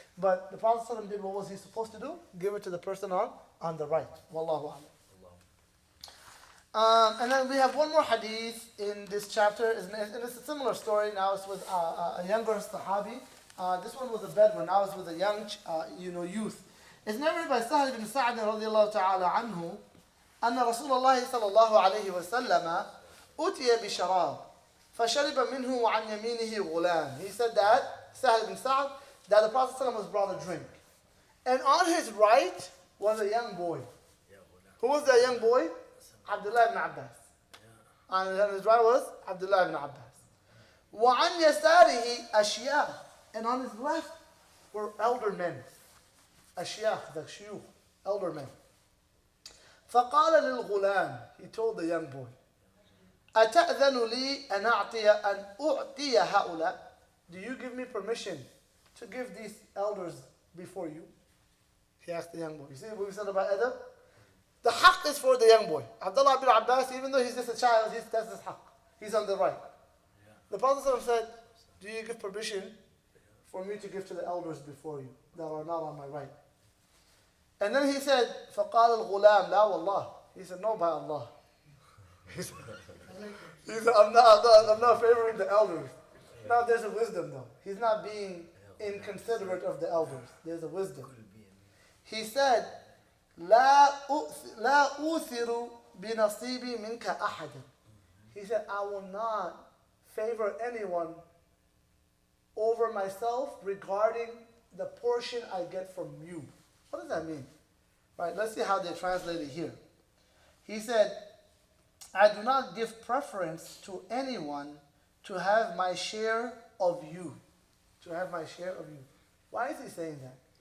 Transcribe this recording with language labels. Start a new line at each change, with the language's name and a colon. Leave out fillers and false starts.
English: But the Prophet ﷺ did what was he supposed to do? Give it to the person on the right. Wallahu a'lam. And then we have one more hadith in this chapter, and it's a similar story. Now it's with a younger Sahabi. This one was a Bedouin. Now it's with a young, youth. It's narrated by Sahal ibn Sa'd radiallahu ta'ala anhu,
Arabic: أن رسول الله صلى الله عليه وسلم أتي بشراب فشرب منه وعن يمينه غلام.
English: He said that, Sahal ibn Sa'd, that the Prophet ﷺ was brought a drink. And on his right was a young boy. Who was that young boy? Abdullah ibn Abbas. On his right was Abdullah ibn Abbas.
Arabic: وعن يساره أشياء.
English: And on his left were elder men.
Arabic: أشياخ,
English: the shuyukh, elder men.
Arabic: فقال للغلام,
English: he told the young boy,
Arabic: أتأذن لي أن أعطي هؤلاء?
English: Do you give me permission to give these elders before you? He asked the young boy. You see what we said about adab? The haqq is for the young boy. Abdullah ibn Abbas, even though he's just a child, that's his haqq. He's on the right. Yeah. The Prophet said, do you give permission for me to give to the elders before you that are not on my right? And then he said,
Arabic: فَقَالَ الْغُلَامِ لَا وَاللَّهِ.
English: He said, no, by Allah. He said, I'm not favoring the elders. Now there's a wisdom though. He's not being inconsiderate of the elders. There's a wisdom. He said,
Arabic: لا أُوثِرُ بِنَصِيبِي مِنْكَ أَحَدًا.
English: He said, I will not favor anyone over myself regarding the portion I get from you. What does that mean? Right, let's see how they translate it here. He said, I do not give preference to anyone to have my share of you. To have my share of you. Why is he saying that?